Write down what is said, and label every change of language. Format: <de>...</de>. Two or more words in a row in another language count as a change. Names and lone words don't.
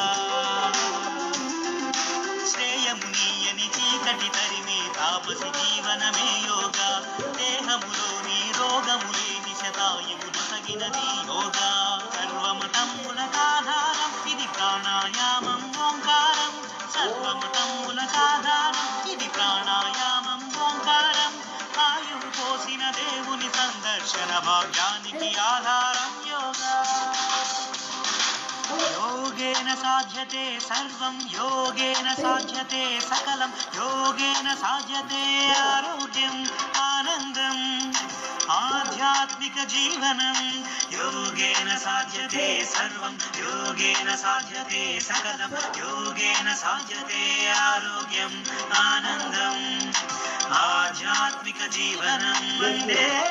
<te>శ్రేయమునియని చీకటి తరిమే తాపసి జీవనమే యోగా దేహములోని రోగములేని శతాయువు నొసగినది యోగా సర్వమతములకాధారం ఇది ప్రాణాయామం ఓంకారం సర్వమతములకాధారం ఇది ప్రాణాయామం ఓంకారం ఆయువు పోసిన దేవుని సందర్శన భాగ్యానికి ఆధారం యోగా</te> <sa>योगेन साध्यते सर्वं योगेन साध्यते सकलं योगेन साध्यते आरोग्यम् आनन्दम् आध्यात्मिक जीवनं योगेन साध्यते सर्वं योगेन साध्यते सकलं योगेन साध्यते आरोग्यम् आनन्दम् आध्यात्मिक जीवनं वन्दे</sa>